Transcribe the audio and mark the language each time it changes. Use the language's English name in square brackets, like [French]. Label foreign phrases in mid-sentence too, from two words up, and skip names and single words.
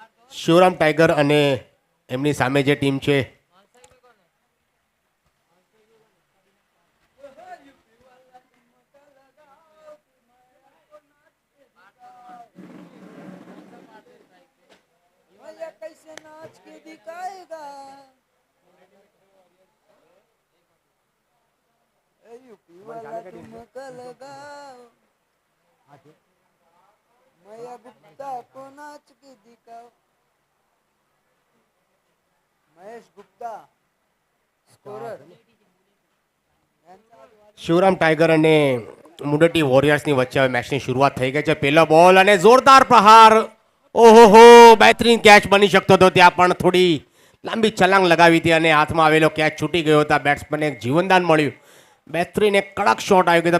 [Gujarati] શિવરામ ટાઈગર અને એમની સામે જે ટીમ છે [Hindi] कैसे नाच के दिखाएगा यूपी वाला ठुमका लगाओ मैया गुप्ता को नाच के दिखाओ महेश गुप्ता स्कोरर [Gujarati] શિવરામ ટાઈગર અને મુંડટી વોરિયર્સની વચ્ચે હવે મેચની શરૂઆત થઈ ગઈ છે. પહેલો બોલ અને જોરદાર પ્રહાર. ઓહો, બહેતરીન કેચ બની શકતો હતો. ત્યાં પણ થોડી લાંબી છલાંગ લગાવી હતી અને હાથમાં આવેલો કેચ છૂટી ગયો હતો. બેટ્સમેનને એક જીવનદાન મળ્યું. બહેતરીન એક કડક શોટ આવી ગયો હતો.